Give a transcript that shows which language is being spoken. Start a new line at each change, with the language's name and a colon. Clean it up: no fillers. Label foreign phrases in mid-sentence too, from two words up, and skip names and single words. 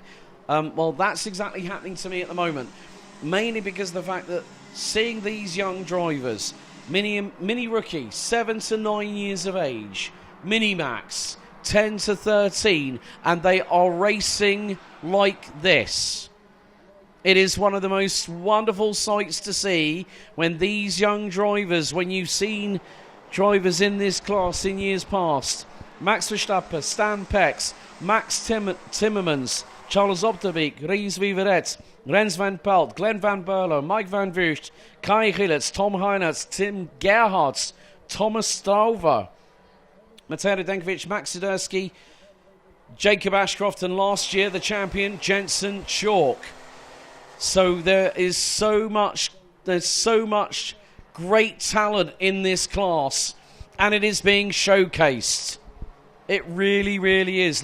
English: Well, that's exactly happening to me at the moment, mainly because of the fact that seeing these young drivers, mini rookie, 7 to 9 years of age, mini max, 10 to 13, and they are racing like this. It is one of the most wonderful sights to see when these young drivers, when you've seen drivers in this class in years past, Max Verstappen, Stan Pex, Max Timmermans, Charles Opterbeek, Ries Viveret, Rens van Pelt, Glenn van Berlo, Mike van Vugt, Kai Gillets, Tom Heinertz, Tim Gerhardt, Thomas Stauver, Mateo Denkovic, Max Sidursky, Jacob Ashcroft, and last year the champion Jensen Chalk. So there's so much great talent in this class, and it is being showcased. It really, really is.